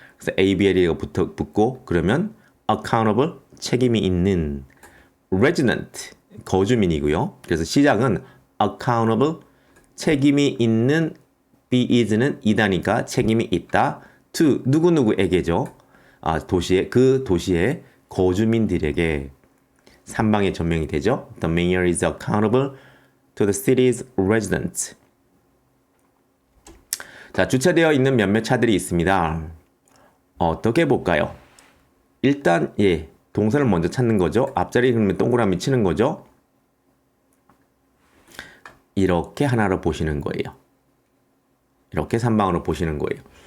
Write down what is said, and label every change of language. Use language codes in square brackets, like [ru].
[ko] 그래서 ABL이가 붙고 그러면 accountable 책임이 있는 resident 거주민이고요. 그래서 시장은 accountable 책임이 있는 be is는 이다니까 책임이 있다. to 누구누구에게죠. 그 도시의 거주민들에게 3방의 전명이 되죠. [en] The mayor is accountable to the city's residents. [ko] 자, 주차되어 있는 몇몇 차들이 있습니다. 어떻게 볼까요? 일단 동사를 먼저 찾는 거죠. 앞자리 그러면 동그라미 치는 거죠. 이렇게 하나로 보시는 거예요. 이렇게 3방으로 보시는 거예요.